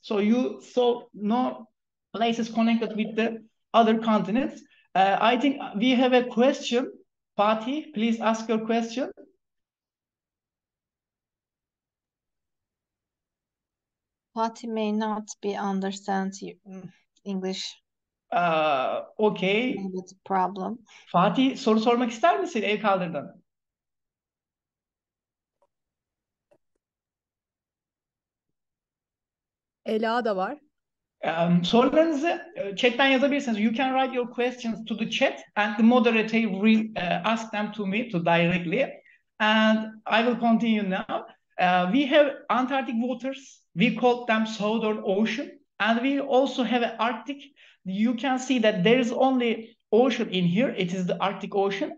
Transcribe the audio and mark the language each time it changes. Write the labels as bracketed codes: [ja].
[en] So no places connected with the other continents. I think we have a question. Fatih, please ask your question. Fatih may not be understand English. Okay. Maybe it's a problem. [tr] Fatih, soru sormak ister misin? El kaldırdın. Ela da var. Sorularınızı chat'ten yazabilirsiniz. [en] You can write your questions to the chat, and the moderator will ask them to me directly. And I will continue now. We have Antarctic waters. We call them Southern Ocean. And we also have an Arctic. You can see that there is only ocean in here. It is the Arctic Ocean.